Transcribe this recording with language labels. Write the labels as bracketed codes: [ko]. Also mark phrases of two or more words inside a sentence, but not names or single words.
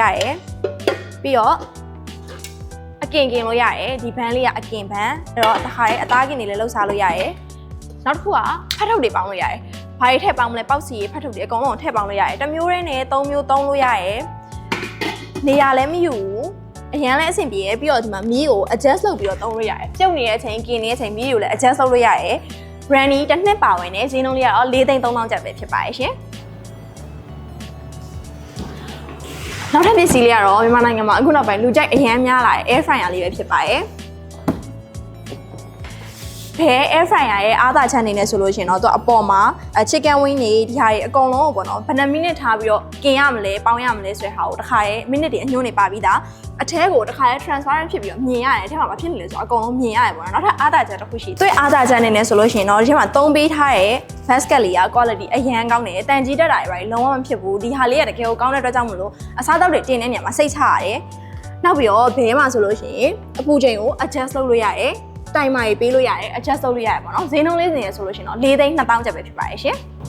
[my] ရတယ်ပြီးတော့အကင်လို့ရတယ်ဒီဘန်းလေးကအကင်ဘန်းအဲ့တော့တခါရဲအသားကင်တွေလည်းလှုပ်ရှားလို့ရတယ်နောက်တစ်ခုကဖတ်ထုတ်တွေပေါင်းလို့ရတယ်ဘာတွေထည့်ပေါင်းမလဲပေါက်စီဖတ်ထုတ်တွေအကုန်လုံးထည့်ပေါင်းလို့ရတယ်တစ်မျိုးတည်းနဲ့3မျိုးသုံးလို့ရတယ်နေရာလည်းမယူဘူးအရန်လည်းအဆင်ပြေရပြီးတော့ဒီမှာမီးကို adjust လုပ်ပြီးတော့သုံးလို့ရတယ်ပြုတ်နေတဲ့အချိန်ကင်နေတဲ့အချိန်မီးကိုလည်း adjust လုပ်လို့ရတယ် brandy တစ်နှစ်ပါဝင်နေဈေးနှုန်းလေးကတော့4,300ကျပ်ပဲဖြစ်ပါတယ်ရှင် နောက်ထပ်ပစ္စည်းလေးကတော့မြန်မာနိုင်ငံမှာအခုနောက်ပိုင်းလူကြိုက်အရန်များလာတဲ့ [en] air fryer [my] လေးပဲဖြစ်ပါတယ်ဘဲ [en] air fryer [my] ရဲ့အားသာချက်အနေနဲ့ဆိုလို့ရှိရင်တော့သူအပေါ်မှာ [en] chicken wing [my] တွေဒီဟာတွေအကုန် လုံးကိုပေါ့နော်ဘယ်နှမိနစ်ထားပြီးတော့กินရမလဲပေါင်းရမလဲဆိုတဲ့ဟာကိုတစ်ခါရဲ့မိနစ်တွေအညွှန်းနေပါပြီးသားအထဲကိုတစ်ခါရဲ့ transparent ဖြစ်ပြီးတော့မြင်ရတယ်အထဲမှာမဖြစ်နေလဲဆိုတော့အကုန်လုံးမြင်ရတယ်ပေါ့နော်နောက်ထပ်အားသာချက်တစ်ခုရှိသူ့အားသာချက်အနေနဲ့ဆိုလို့ရှိရင်တော့ဒီထဲမှာသုံးပေးထားတဲ့ basket လေးက quality အရန်ကောင်းတယ်တန်ကြီးတက်တာတွေလုံးဝမဖြစ်ဘူးဒီဟာလေးကတကယ်ကိုကောင်းတဲ့အတွက်ကြောင့်မလို့အစားအသောက်တွေတင်တဲ့နေရာမှာစိတ်ချရတယ်နောက်ပြီးတော့ဘဲမှာဆိုလို့ရှိရင်အပူချိန်ကို adjust လုပ်လို့ရတယ်တိုင်မာရေးပေးလို့ရတယ် adjust လုပ်လို့ရတယ်ပေါ့နော်ဈေးနှုန်းလေးစင်ရဆိုလို့ရှိရင်တော့4,200ကျပ်ပဲဖြစ်ပါတယ်ရှင်